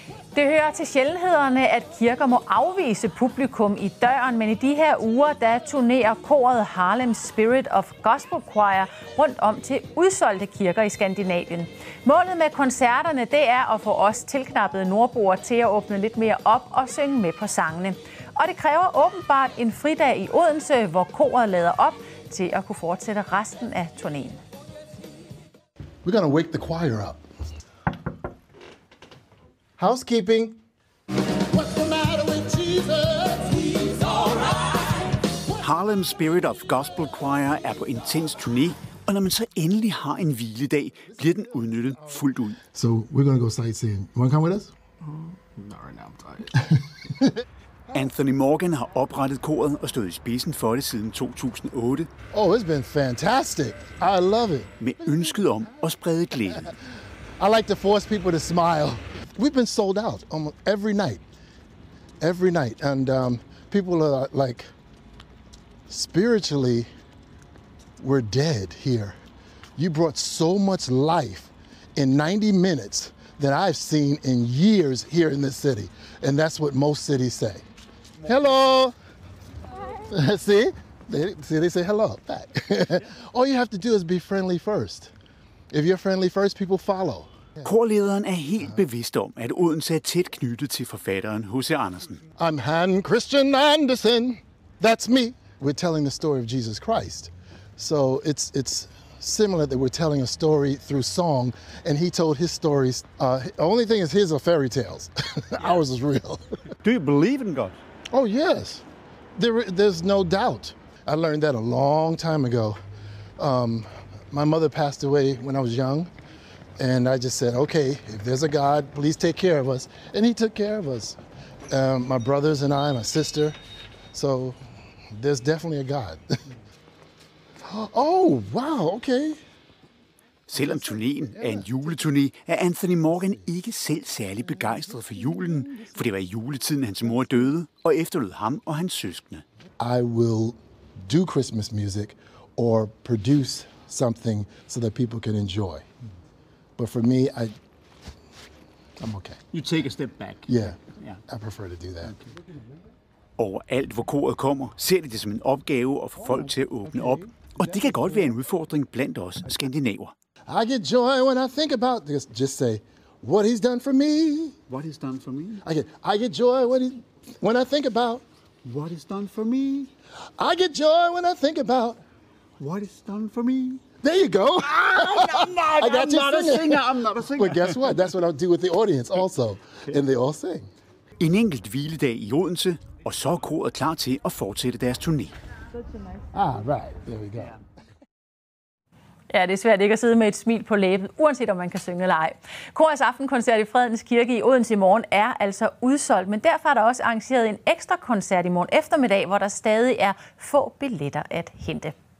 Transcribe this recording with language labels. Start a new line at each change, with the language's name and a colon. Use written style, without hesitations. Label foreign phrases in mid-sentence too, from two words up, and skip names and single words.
Danish: Det hører til sjældenhederne, at kirker må afvise publikum i døren, men i de her uger, der turnerer koret Harlem Spirit of Gospel Choir rundt om til udsolgte kirker i Skandinavien. Målet med koncerterne, det er at få os tilknappede nordboere til at åbne lidt mere op og synge med på sangene. Og det kræver åbenbart en fridag i Odense, hvor koret lader op til at kunne fortsætte resten af turnéen.
English: We're gonna wake the choir up. Housekeeping. What's the matter with Jesus? He's all right.
Danish: Harlem Spirit of Gospel Choir er på intens turné, og når man så endelig har en hviledag, bliver den udnyttet fuldt ud.
English: So we're gonna go sightseeing. You wanna come with us? Not right now, I'm tired.
Danish: Anthony Morgan har oprettet koret og stået i spidsen for det siden 2008.
English: Oh, it's been fantastic. I love it.
Danish: Med ønsket om at sprede glæde.
English: I like to force people to smile. We've been sold out almost every night, and people are like, spiritually, we're dead here. You brought so much life in 90 minutes that I've seen in years here in this city, and that's what most cities say. Hello. See, they say hello back. All you have to do is be friendly first. If you're friendly first, people follow.
Danish: Korlederen er helt bevidst om, at Odense er tæt knyttet til forfatteren H.C. Andersen.
English: I'm Han Christian Andersen. That's me. We're telling the story of Jesus Christ. So it's similar that we're telling a story through song, and he told his stories. Only thing is his are fairy tales. Ours is real. Do you believe in God? Oh, yes. There's no doubt. I learned that a long time ago. My mother passed away when I was young. And I just said, okay, if there's a God, please take care of us. And he took care of us. My brothers and I, my sister. So there's definitely a God. Oh, wow, okay.
Danish: Selvom turnéen er en juleturné, er Anthony Morgan ikke selv særlig begejstret for julen, for det var i juletiden, hans mor døde, og efterlod ham og hans søskende.
English: I will do Christmas music or produce something so that people can enjoy. But for me, I'm okay. You take a step back. Yeah, I prefer to do that. Okay.
Danish: Overalt, hvor koret kommer, ser de det som en opgave at få folk til at åbne op. Og det kan godt være en udfordring blandt os skandinaver.
English: I get joy when I think about this. Just say, what he's done for me. What he's done for me? I get joy when I think about. What is done for me? I get joy when I think about. What is done for me? There you go. I'm not a singer. But guess what? That's what I'll do with the audience also. Okay. And they all sing.
Danish: En enkelt hviledag i Odense, og så er koret klar til at fortsætte deres turné.
English: Right. There we go.
Danish: Ja, det er svært ikke at sidde med et smil på læben, uanset om man kan synge eller ej. Korets aftenkoncert i Fredens Kirke i Odense i morgen er altså udsolgt, men derfor er der også arrangeret en ekstra koncert i morgen eftermiddag, hvor der stadig er få billetter at hente.